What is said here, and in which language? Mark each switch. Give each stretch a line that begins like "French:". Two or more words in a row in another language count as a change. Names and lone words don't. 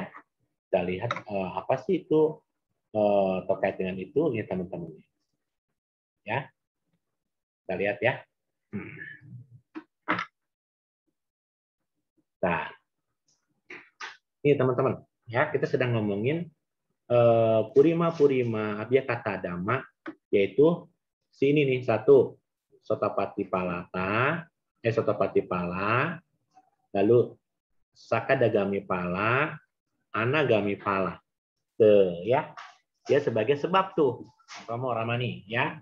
Indonesian: Kita lihat apa sih itu terkait dengan itu ya teman-teman. Ya, kita lihat ya. Nah, ini teman-teman ya, kita sedang ngomongin
Pali: purima abhyakata dhamma,
Indonesian: yaitu si ini nih, satu
Pali: sotapati palata, sotapati pala, lalu sakadagami pala, anagami pala.
Indonesian: Tuh, ya. Dia sebagai sebab tuh. Romo Ramani ya.